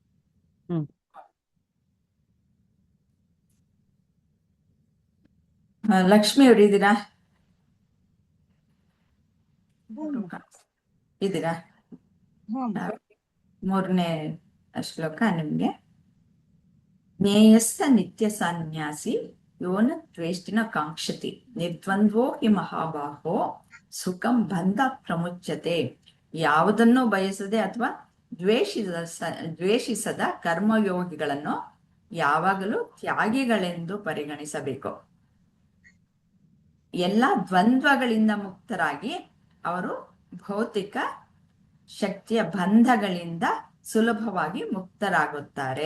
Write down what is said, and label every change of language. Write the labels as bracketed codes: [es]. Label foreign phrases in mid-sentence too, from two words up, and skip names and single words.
[kn] ಲಕ್ಷ್ಮಿ ಅವ್ರು ಇದ್ದೀರಾ? ಇದ್ದೀರಾ? 3ನೇ ಶ್ಲೋಕ ನಿಮ್ಗೆ. [sa] ಜ್ಞೇಯಸ್ಸ ನಿತ್ಯ ಸನ್ಯಾಸಿ ಯೋನ ದ್ವೇಷ್ಟಿನ ಕಾಂಕ್ಷತಿ ನಿರ್ದ್ವಂದ್ವೋ ಹಿ ಮಹಾಬಾಹೋ ಸುಖಂ ಬಂಧ ಪ್ರಮುಚ್ಯತೆ. [kn] ಯಾವುದನ್ನು ಬಯಸದೆ ಅಥವಾ ದ್ವೇಷಿಸದ ಕರ್ಮಯೋಗಿಗಳನ್ನು ಯಾವಾಗಲೂ ತ್ಯಾಗಿಗಳೆಂದು ಪರಿಗಣಿಸಬೇಕು. ಎಲ್ಲ ದ್ವಂದ್ವಗಳಿಂದ ಮುಕ್ತರಾಗಿ ಅವರು ಭೌತಿಕ ಶಕ್ತಿಯ ಬಂಧಗಳಿಂದ ಸುಲಭವಾಗಿ ಮುಕ್ತರಾಗುತ್ತಾರೆ.